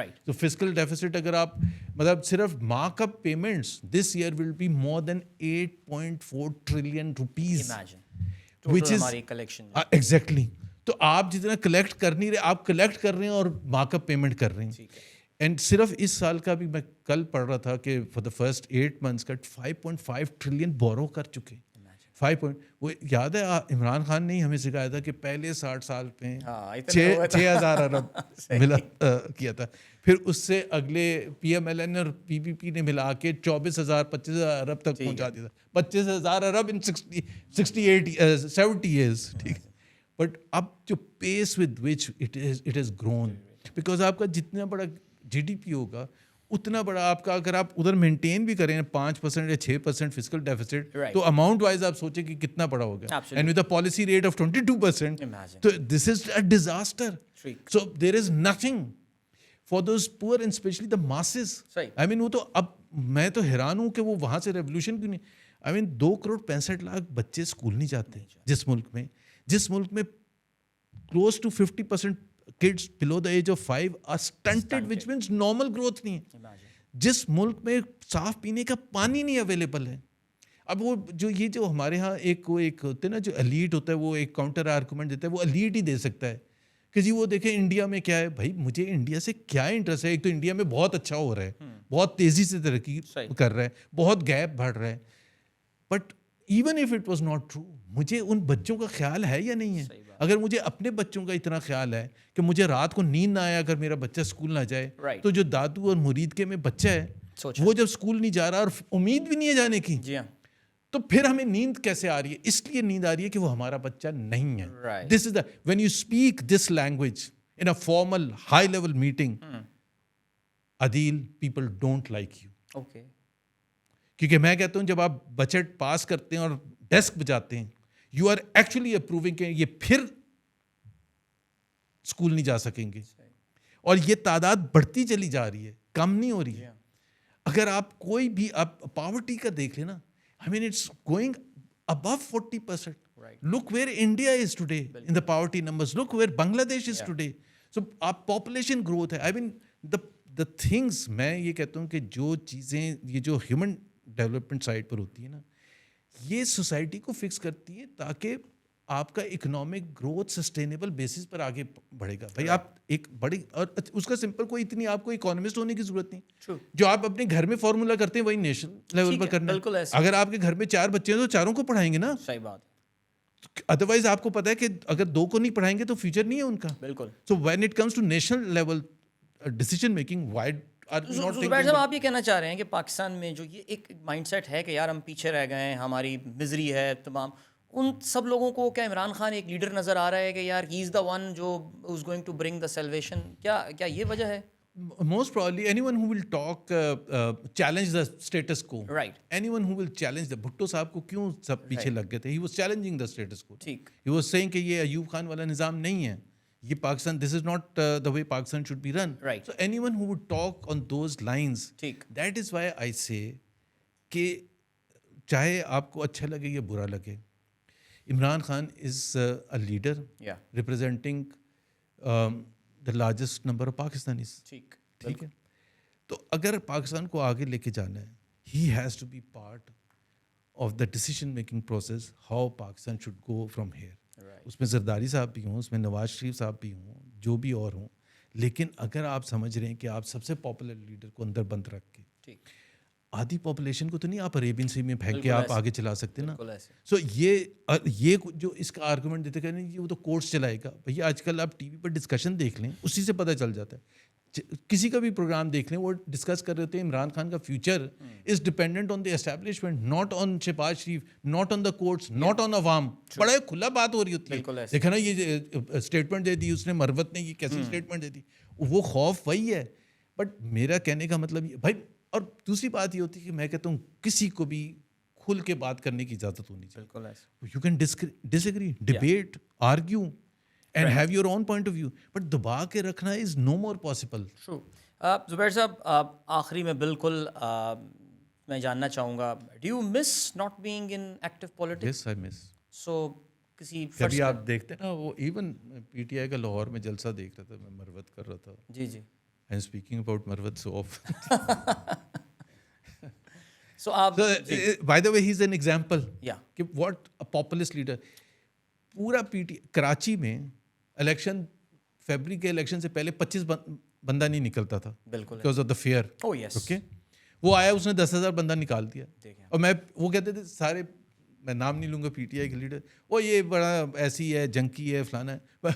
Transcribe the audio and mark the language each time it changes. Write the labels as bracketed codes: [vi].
[en] So fiscal deficit [ur] اگر آپ مطلب صرف [en] mark up payments this year will be more than 8.4 trillion rupees. Which is [ur] ہماری [en] collection. Exactly. [ur] تو آپ جتنا کلیکٹ کر نہیں رہے، آپ کلیکٹ کر رہے ہیں اور مارک اپ پیمنٹ کر رہے ہیں. اینڈ صرف اس سال کا بھی میں کل پڑھ رہا تھا کہ [en] for the first 8 months [ur] کا 5.5 ٹریلین بورو کر چکے. وہ یاد ہے عمران خان نے ہی ہمیں سکھایا تھا کہ پہلے 60 سال میں 6,000 ارب ملا کیا تھا، پھر اس سے اگلے PMLN اور PPP نے ملا کے 24,000 25,000 ارب تک پہنچا دیا تھا. 25,000 ارب ان 70 years. ٹھیک ہے. بٹ اب جو [en] pace with which it has grown, [ur] because آپ کا جتنا بڑا GDP ہوگا اتنا بڑا آپ کا، اگر آپ ادھر مینٹین بھی کریں 5% یا 6% فسکل ڈیفیسٹ، تو اماؤنٹ وائز آپ سوچیں کہ کتنا بڑا ہوگا. [en] And with a policy rate of 22%، تو this is a disaster. So there is nothing for those poor and especially the masses. I mean [ur] وہ تو اب میں تو حیران ہوں کہ وہ وہاں سے ریولیوشن کیوں نہیں. [en] I mean 2.65 [ur] کروڑ بچے اسکول نہیں جاتے جس ملک میں [en] close to 50% kids below the age of 5 are stunted, which means normal growth [ur] نہیں ہے. جس ملک میں صاف پینے کا پانی نہیں اویلیبل ہے. اب وہ جو ہمارے ہاں ایک ہوتے ہیں نا، جو ایلیٹ ہوتا ہے وہ ایک کاؤنٹر آرگومنٹ دیتا ہے، وہ ایلیٹ ہی دے سکتا ہے کہ جی وہ دیکھیں انڈیا میں کیا ہے. بھائی مجھے انڈیا سے کیا انٹرسٹ ہے؟ ایک تو انڈیا میں بہت اچھا ہو رہا ہے، بہت تیزی سے ترقی کر رہا ہے، بہت گیپ بڑھ رہا ہے. [en] but even if it was not true, [ur] مجھے ان بچوں کا خیال ہے یا نہیں ہے؟ اگر مجھے اپنے بچوں کا اتنا خیال ہے کہ مجھے رات کو نیند نہ آیا اگر میرا بچہ اسکول نہ جائے، تو جو دادو اور مرید کے میں بچہ ہے وہ جب اسکول نہیں جا رہا اور امید بھی نہیں ہے جانے کی، تو پھر ہمیں نیند کیسے آ رہی ہے؟ اس لیے نیند آ رہی ہے کہ وہ ہمارا بچہ نہیں ہے. [en] This is the when you speak this language in a formal high level meeting, Adeel, people don't like you. [ur] کیونکہ میں کہتا ہوں جب آپ بجٹ پاس کرتے ہیں اور ڈیسک بجاتے ہیں، [en] you are actually approving [ur] کہ یہ پھر اسکول نہیں جا سکیں گے. اور یہ تعداد بڑھتی چلی جا رہی ہے، کم نہیں ہو رہی ہے. اگر آپ کوئی بھی آپ پاورٹی کا دیکھ لیں نا، [en] I mean it's going above 40%. Look where India is today in the poverty numbers. Look where Bangladesh is today. [ur] So آپ population growth ہے. [en] I mean the things، [ur] میں یہ کہتا ہوں کہ جو چیزیں یہ جو ہیومن ڈیولپمنٹ سائڈ پر ہوتی ہے نا، یہ سوسائٹی کو فکس کرتی ہے تاکہ آپ کا اکنامک گروتھ سسٹینیبل بیسس پر آگے بڑھے گا. بھائی آپ ایک بڑی، اور اس کا سمپل کوئی اتنی آپ کو اکانومسٹ ہونے کی ضرورت نہیں. جو آپ اپنے گھر میں فارمولا کرتے ہیں وہی نیشنل لیول پر کرنا ہے. اگر آپ کے گھر میں 4 بچے ہیں تو 4 کو پڑھائیں گے نا. صحیح بات. ادروائز آپ کو پتا ہے کہ اگر 2 کو نہیں پڑھائیں گے تو فیوچر نہیں ہے ان کا. بالکل. [en] so when it comes to national level decision making, why [ur] زبیر صاحب آپ یہ کہنا چاہ رہے ہیں کہ پاکستان میں جو یہ ایک مائنڈ سیٹ ہے کہ یار ہم پیچھے رہ گئے ہیں, ہماری مزری ہے تمام, ان سب لوگوں کو کیا عمران خان ایک لیڈر نظر آ رہا ہے کہ یار ہی از دا ون جو [en] is going to bring the salvation, [ur] کیا یہ وجہ ہے؟ [en] Most probably anyone who will talk challenge the status quo. Right. Anyone who will challenge the [ur] Bhutto صاحب کو کیوں سب پیچھے لگ گئے تھے, [en] he was challenging the status quo. [ur] ٹھیک. [en] He was saying [ur] کہ یہ ایوب خان والا نظام نہیں ہے, یہ Pakistan, [en] this is not the way Pakistan should be run. Right. So anyone who would talk on those lines, [ur] ٹھیک. [en] that is why I say [ur] کہ چاہے آپ کو اچھا لگے یا برا لگے, [en] Imran Khan is a leader representing the largest number of Pakistanis. [ur] ٹھیک ہے, تو اگر پاکستان کو آگے لے کے جانا ہے, [en] he has to be part of the decision making process how Pakistan should go from here. [ur] اس میں زرداری صاحب بھی ہوں, اس میں نواز شریف صاحب بھی ہوں, جو بھی اور ہوں, لیکن اگر آپ سمجھ رہے ہیں کہ آپ سب سے پاپولر لیڈر کو اندر بند رکھ کے آدھی پاپولیشن کو تو نہیں آپ عریبین سی میں پھینک کے آپ آگے چلا سکتے نا. سو یہ جو اس کا آرگومنٹ دیتے کہتے ہیں وہ تو کورٹس چلائے گا. بھیا آج کل آپ ٹی وی پر ڈسکشن دیکھ لیں, اسی سے پتہ چل جاتا ہے. کسی کا بھی پروگرام دیکھ لیں, وہ ڈسکس کر رہے تھے عمران خان کا future [en] Is dependent on the establishment, not on Shehbaz Sharif, not on the courts, not on عوام. [ur] بڑا کھلا بات ہو رہی ہوتی ہے. دیکھا نا یہ اسٹیٹمنٹ دے دی اس نے, مروت نے, یہ کیسی اسٹیٹمنٹ دے دی. وہ خوف وہی ہے. بٹ میرا کہنے کا مطلب یہ بھائی, اور دوسری بات یہ ہوتی ہے کہ میں کہتا ہوں کسی کو بھی کھل کے بات کرنے کی اجازت ہونی چاہیے. [en] you can disagree, debate, argue and have your own point of view, but [ur] دبا کے رکھنا [en] is no more possible. True. [ur] زبیر صاحب آخری میں بالکل میں جاننا چاہوں گا, [en] do you miss not being in active politics? Yes, I miss. [ur] So کسی کبھی آپ دیکھتے نا, وہ ایون پی ٹی آئی کا لاہور میں جلسہ دیکھ رہا تھا, میں مروت کر رہا تھا. جی جی. [en] I am speaking about Marwat so often. [ur] So آپ [en] by the way he is an example. Yeah. کہ what a populist leader. [ur] پورا پی ٹی کراچی میں الیکشن, فیبرری کے الیکشن سے پہلے 25 بندہ نہیں نکلتا تھا, بالکل, [en] Because of the fear. [ur] Okay, وہ آیا, اس نے 10,000 بندہ نکال دیا. اور وہ کہتے تھے سارے, میں نام نہیں لوں گا پی ٹی آئی کے لیڈر, وہ یہ بڑا ایسی ہے, جنکی ہے, فلانا ہے.